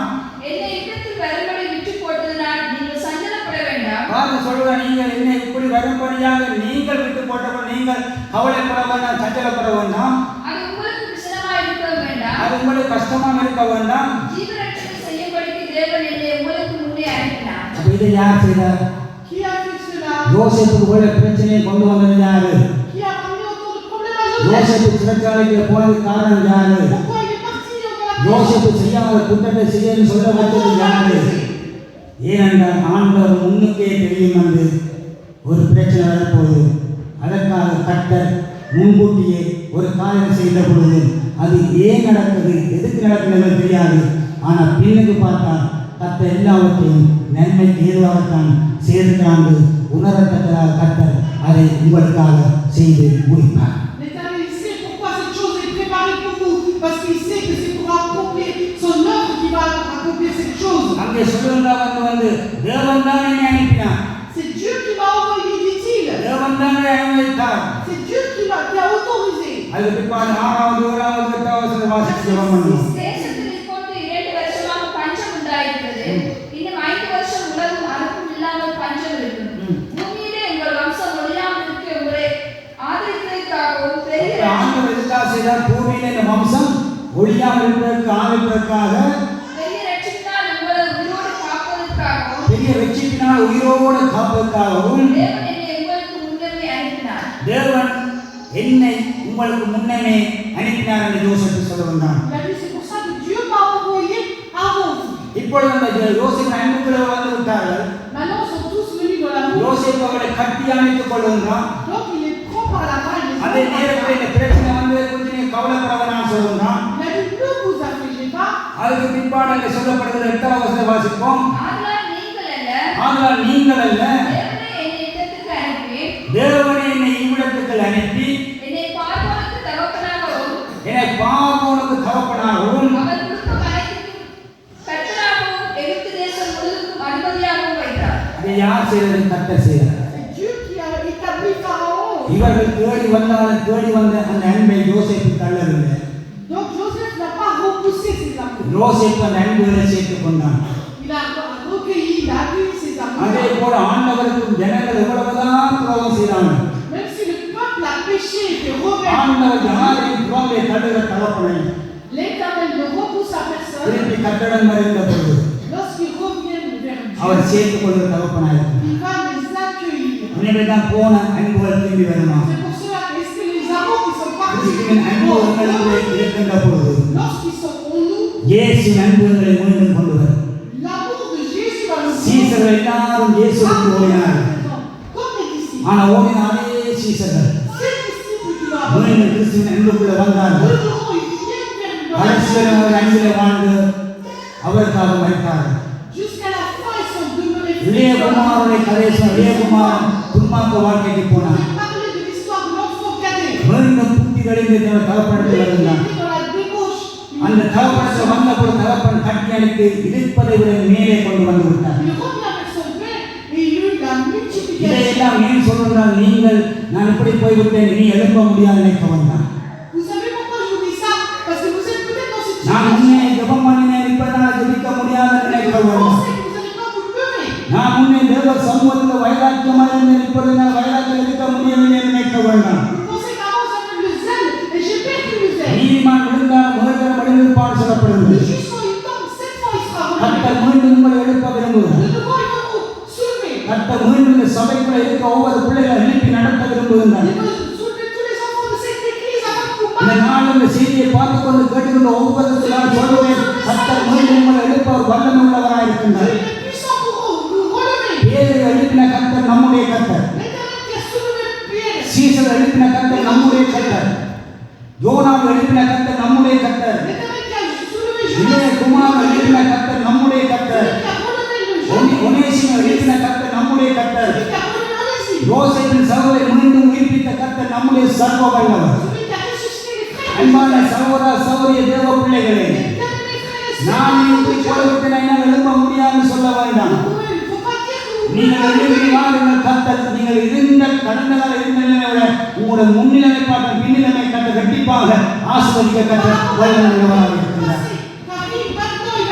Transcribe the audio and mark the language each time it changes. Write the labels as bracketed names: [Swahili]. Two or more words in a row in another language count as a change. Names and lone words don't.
[Tamil] என்னை இடத்தில் வரும்படி விட்டு போட்டதனால் நீங்கள் சஞ்சலப்பட வேண்டாம். பாருங்க சொல்லுங்க, நீங்கள் என்னை இப்படி வரும்படியாக நீங்கள் விட்டு போட்டபோது நீங்கள் கவலைப்பட வேண்டாம், சஞ்சலப்பட வேண்டாம். அது உங்களுக்கு விசனமாய் இருக்க வேண்டாம். அது உங்களுக்கு கஷ்டமாக இருக்க வேண்டாம். ஜீவரட்சணை செய்யும்படிக்கு தேவன் என்னை உங்களுக்கு முன்னே அனுப்பினார். அப்ப இதை யார் செய்தார்? [French] Qui a fait cela? [Tamil] யோசேப்புக்கு போல பிரச்சனையை கொண்டு வந்தது யாரு? [French] Qui a ramené autour du problème à Joseph? [Tamil] யோசேப்பு சிறைச்சாலைக்கு போனதுக்கு காரணம் யாரு? [French] Pourquoi il est parti dans la [Tamil] யோசேப்பு செய்யாத குற்றத்தை செய்யன்னு சொல்ல வச்சது யாரு? ஏனென்றால் ஆண்டவர் முன்னுக்கே தெரியும் வந்து ஒரு பிரச்சனை வரப்போகுது. அதற்காக கர்த்தர் முன்கூட்டியே ஒரு காரியம் செய்த பொழுது அது ஏன் நடக்குது, எதுக்கு நடக்குதுன்னு தெரியாது. ஆனால் பின்னுக்கு பார்த்தா கர்த்தர் எல்லாவற்றையும் நன்மைக்கு ஏதுவாகத்தான் சேர்க்கிறாங்க. உணரத்தக்கதாக கர்த்தர் அதை உங்களுக்காக செய்து முடிப்பார். [French] L'Éternel, il sait pourquoi cette chose est préparée pour vous. Parce qu'il sait que c'est pour accomplir son œuvre qui va accomplir cette chose. [Tamil] அங்கே சொல்லுங்க வந்து தேவன் தான் என்னை அனுப்பினார். [French] C'est Dieu qui m'a envoyé, dit-il. [Tamil] தேவன் தான் அனுமதித்தார். [French] C'est Dieu qui a autorisé. [Tamil] அதுக்கு பிற்பாடு 6வது 7வது 8வது வாசித்து ஜெபம் பண்ணுவோம். தேசத்தில் இப்பொழுது 2 வருஷமாக பஞ்சம் உண்டாயிருக்கிறது. இன்னும் 5 வருஷம் உலகம் அறுப்பும் இல்லாமல் பஞ்சம் இருக்கும். பூமியிலே உங்கள் வம்சம் ஒழியாமல் இருக்க உங்களை ஆதரிப்பதற்காகவும் பெரிய ஆண்டவர் எதுக்காக செய்தார்? பூமியில இந்த வம்சம் ஒழியாமல் இருப்பதற்கு ஆதரிப்பதற்காக, பெரிய ரட்சிப்பினால் உங்களை உயிரோடு காப்பதற்காகவும், பெரிய வெற்றியினால் உயிரோடு காப்பதற்காகவும் தேவன் என்னை உங்களுக்கு முன்னமே அனுப்பினார். தேவன் என்னை உங்களுக்கு முன்னமே அனுப்பினார் என்று யோசேப்பு சொல்ல வந்தான். [French] Il a dit, c'est pour ça que Dieu m'a envoyé avant vous. [Tamil] இப்பொழுது அந்த யோசேப்பு அன்புக்குள்ளவர் வந்து விட்டார்கள். [French] Maintenant, ils sont tous venus dans l'amour. [Tamil] யோசேப்பு அவரை கட்டி அணைத்துக் கொள்ளுகிறான். [French] Donc, il les prend par la main. Il les [Tamil] அதே [French] prend par la [Tamil] நேரத்தில் [French] main. [Tamil] இந்த பிரச்சனை வந்து கொஞ்சம் நீங்க கவலைப்படவேனாம் சொல்லுகிறான். [French] Il a dit, ne vous affligez pas. [Tamil] அதுக்கு பிற்பாடு அங்கே சொல்லப்படுகிற 8வது வசனத்தை வாசிப்போம். ஆதலால் நீங்கள் அல்ல, ஆனால் நீங்கள் அல்ல, தேவனே என்னை இடத்துக்கு அனுப்பி, தேவனே என்னை இவ்விடத்துக்கு அனுப்பி என்னை பார்வோனுக்கு தகப்பனாகவும், என்னை பார்வோனுக்கு தகப்பனாகவும் அவர் கொடுக்கும் அனைத்துக்கும் கர்த்தராகவும், எகிப்து தேசம் முழுவதும் அதிபதியாகவும் வைத்தார். அதை யார் செய்தது? கர்த்தர் செய்தார். [French] C'est Dieu qui a établi Pharaon. [Tamil] இவர்கள் தேடி வந்த அந்த அன்பை யோசேப்பு தள்ளவில்லை. [French] Donc, Joseph n'a pas repoussé ses amours. [Tamil] யோசேப்பு அந்த அன்புகளை சேர்த்துக் கொண்டான். [French] Il a recueilli, il a accueilli ses [Tamil] அதே [French] amours. [Tamil] போல ஆண்டவருக்கும் ஜனங்கள் எவ்வளவுதான் துரோகம் செய்தாங்க. [French] Même si le peuple a péché et était rebelle, [Tamil] ஆண்டவர் யாரையும் துரோகத்தை தடுக்கிற தகப்பனை [French] l'Éternel ne repousse à personne. [Tamil] திருப்பி கட்டடம் வருகின்ற பொழுது [French] Lorsqu'ils reviennent vers [Tamil] அவர் [French] Dieu, [Tamil] சேர்த்துக் கொள்கிற தகப்பனாயிருக்கும். [French] il va les accueillir. [Tamil] உண்மைதான் போன அன்புகள் திரும்பி வருமா? [French] C'est pour cela que est-ce que les amours qui sont partis, [Tamil] கிறிஸ்துவின் அன்பு உங்களுக்கு இருக்கின்ற பொழுது [French] lorsqu'ils sont en nous, [Tamil] இயேசுவின் அன்புகளை மீண்டும் கொண்டு வரும். [French] l'amour de Jésus va nous [Tamil] சீசர்கள் எல்லாரும் இயேசுவுக்கு ஓடினார்கள். [French] comme les disciples. [Tamil] ஆனா ஓடின அதே சீசர்கள் [French] Ces disciples qui l'ont [Tamil] மீண்டும் கிறிஸ்துவின் அன்புக்குள்ள வந்தார்கள். [French] ils viennent vers nous. [Tamil] கடைசியில் அவர் அன்பிலே வாழ்ந்து அவருக்காக மரித்தார்கள். [French] Jusqu'à la fin, ils sont demeurés [Tamil] இளையகுமாரனுடைய கடைசி இளையகுமாரன் துன்மார்க்க வாழ்க்கைக்கு போனார். [French] J'ai parlé de l'histoire de l'enfant cadet. [Tamil] மீண்டும் புத்திகளில் தகப்பனத்தில் [French] Il [Tamil] இருந்தார். [French] était dans la débauche. [Tamil] அந்த தகப்பனத்தில் வந்தபோது தகப்பன் கட்டி அணைத்து இருப்பதை விட மேலே கொண்டு வந்து விட்டார். [French] Il revient avec son père et il eut la multiplication. [Tamil] இதையெல்லாம் ஏன் சொல்றால் நீங்கள் நான் இப்படி போய்விட்டேன் இனி எழுப்ப முடியாது நினைக்க வந்தான். [French] Vous savez pourquoi je vous dis ça? Parce que vous êtes peut-être dans cette [Tamil] நான் [French] situation. [Tamil] முன்னே ஜெபம் பண்ணினேன் இப்பதான் ஜெபிக்க முடியாது நினைக்க [French] Vous [Tamil] வந்தான். [French] pensez que vous n'allez pas vous lever. [Tamil] நான் முன்னே தேவ சமூகத்தில் வைராக்கியமாக இருந்தேன் இப்பொழுது நான் வைராக்கியம் இருக்க முடியவில்லை நினைக்க வேண்டாம். [French] Vous pensez qu'avant j'avais le zèle et j'ai perdu le zèle. [Tamil] நீதிமான் விழுந்தால் முகத்தில் மடிந்திருப்பான் [French] Le [Tamil] சொல்லப்படுகிறது. [French] juste quand il tombe, 7 fois il sera relevé. [Tamil] கர்த்தர் மீண்டும் உங்களை எழுப்ப விரும்புகிறார். [French] De nouveau il va vous soulever. [Tamil] கர்த்தர் மீண்டும் இந்த சபைக்குள்ள இருக்க ஒவ்வொரு பிள்ளைகளை எழுப்பி நடத்த விரும்புகின்றார். [French] Il va soulever tous les enfants de cette église afin que vous [Tamil] இந்த [French] marchiez. [Tamil] நாள் இந்த செய்தியை பார்த்துக் கொண்டு கேட்டுக்கொண்டு ஒவ்வொருத்தரும் நான் சொல்லுவேன் கர்த்தர் மீண்டும் உங்களை எழுப்ப ஒரு வல்லமை உள்ளவராக [French] Il [Tamil] இருக்கின்றார். [French] est puissant pour vous relever. [Tamil] பேரை எழுப்பின கர்த்தர் நம்முடைய கர்த்தர். [French] L'Éternel qui a soulevé Pierre. [Tamil] சீசர் எழுப்பின கர்த்தர் நம்முடைய கர்த்தர். யோனாவை எழுப்பின கர்த்தர் நம்முடைய கர்த்தர். [French] L'Éternel qui a soulevé [Tamil] இளைய [French] Jonas. [Tamil] குமாரன் எழுப்பின கர்த்தர் நம்முடைய கர்த்தர். [French] Celui qui a relevé le jeune. [Tamil] ஒனேசிமை எழுப்பின கர்த்தர் நம்முடைய கர்த்தர். [French] Celui qui a relevé Onésime. [Tamil] யோசேப்பின் சகோதரை மீண்டும் உயிர்ப்பித்த கர்த்தர் நம்முடைய சர்வ வல்லவர். [French] Celui qui a ressuscité les frères. [Tamil] அன்பான சகோதர சகோதரிய தேவ பிள்ளைகளே, [French] L'Éternel, les frères et [Tamil] நான் [French] sœurs. [Tamil] இப்படி போய்விட்டு நான் எழும்ப முடியாதுன்னு சொல்ல வேண்டாம். [French] Il ne faut pas dire que vous [Tamil] நீங்கள் எழுப்பி வாருங்கள் கர்த்தர் நீங்கள் இருந்த கடந்த கால இருந்த நிலையை விட உங்களுடைய முன்னிலைமை பார்க்க பின்னிலைமை கட்ட கண்டிப்பாக ஆசீர்வதிக்க கர்த்தர் வல்லமையுள்ளவராக இருக்கிறார். [French] Car il va